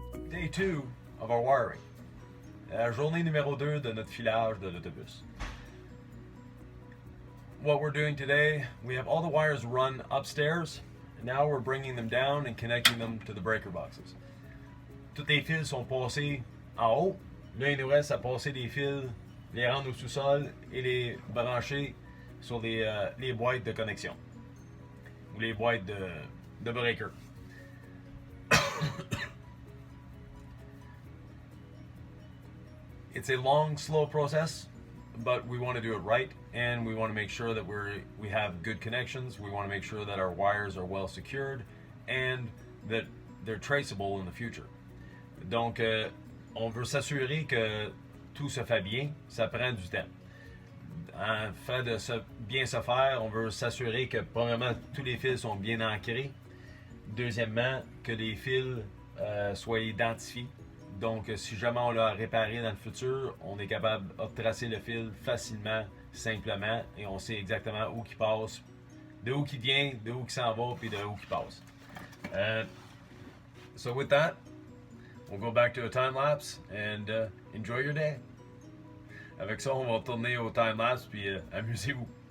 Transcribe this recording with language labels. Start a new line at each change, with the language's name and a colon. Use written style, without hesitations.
English: Day 2 of our wiring.
French: La journée numéro 2 de notre filage de l'autobus.
English: what we're doing today, we have all the wires run upstairs, and now we're bringing them down and connecting them to the breaker boxes.
French: Tous les fils sont passés en haut. Là, il nous reste à passer des fils, les rendre au sous-sol et les brancher sur les boîtes de connexion ou les boîtes de breaker.
English: It's a long, slow process, but we want to do it right, and we want to make sure that we have good connections. We want to make sure that our wires are well secured and that they're traceable in the future.
French: Donc, on veut s'assurer que tout se fait bien. Ça prend du temps. En fait de bien se faire, on veut s'assurer que, premièrement, tous les fils sont bien ancrés. Deuxièmement, que les fils soient identifiés. Donc, si jamais on l'a réparé dans le futur, on est capable de tracer le fil facilement, simplement, et on sait exactement où il passe, de où il vient, de où il s'en va, puis de où il passe.
English: So with that, we'll go back to a time lapse and enjoy your day.
French: Avec ça, on va tourner au time lapse, puis amusez-vous.